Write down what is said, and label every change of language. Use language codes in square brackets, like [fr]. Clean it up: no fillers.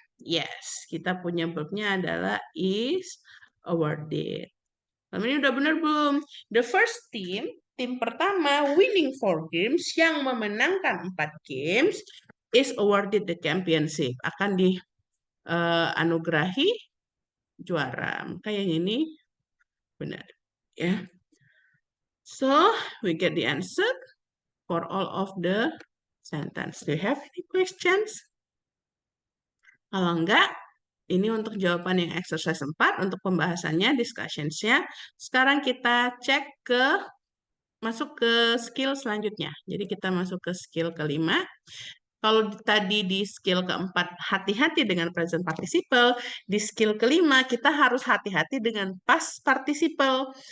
[id] Yes, kita punya verbnya adalah is awarded. Lalu ini udah benar belum? [en] The first team, [id] tim pertama [en] winning 4 games [id] yang memenangkan [en] 4 games is awarded the championship. [id] Akan dianugerahi juara. Maka yang ini benar. Ya. [en] So, we get the answer for all of the sentence. Do you have any questions? [id] Kalau enggak, ini untuk jawaban yang exercise 4 untuk pembahasannya, discussions-nya. Sekarang kita masuk ke skill selanjutnya. Jadi kita masuk ke skill kelima. Kalau tadi di skill keempat hati-hati dengan present participle, di skill kelima kita harus hati-hati dengan past participle.